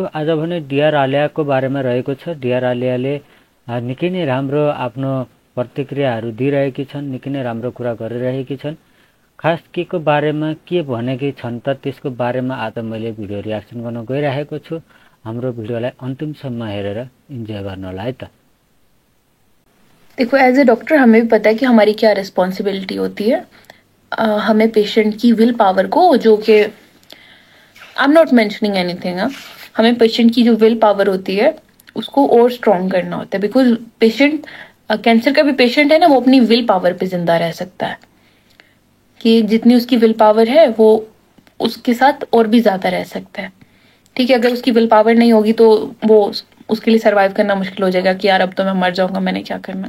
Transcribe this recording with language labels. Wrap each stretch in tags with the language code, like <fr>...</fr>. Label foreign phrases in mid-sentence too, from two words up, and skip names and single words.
<ne>आज भने डिआर आलियाको बारेमा रहेको छ। डिआर आलियाले निकै नै राम्रो आफ्नो प्रतिक्रियाहरू दिइरहेकी छन्, निकै नै राम्रो कुरा गरिरहेकी छन्। खास केको बारेमा के भनेकी छन् त त्यसको बारेमा आज मैले</ne> <en>video reaction</en> <ne>गर्न गइरहेको छु। हाम्रो भिडियोलाई अन्तिमसम्म हेरेर इन्जोय गर्नुहोला है त।</ne> <hi>देखो,</hi> <en>as a doctor</en> <hi>हमें भी पता है कि हमारी क्या रिस्पॉन्सिबिलिटी होती है। हमें पेशेंट की</hi> <en>will power</en> <hi>को, जो कि</hi> <en>I am not mentioning anything,</en> <hi>हमें पेशेंट की जो</hi> <en>will power</en> <hi>होती है उसको और स्ट्रॉन्ग करना होता है।</hi> <en>because patient,</en> <hi>कैंसर का भी पेशेंट है ना, वो अपनी</hi> <en>will power</en> <hi>पे जिंदा रह सकता है कि जितनी उसकी</hi> <en>will power</en> <hi>है वो उसके साथ और भी ज्यादा रह सकता है। ठीक है, अगर उसकी</hi> <en>will power</en> <hi>नहीं होगी तो वो उसके लिए सरवाइव करना मुश्किल हो जाएगा कि यार अब तो मैं मर जाऊंगा, मैंने क्या करना।</hi>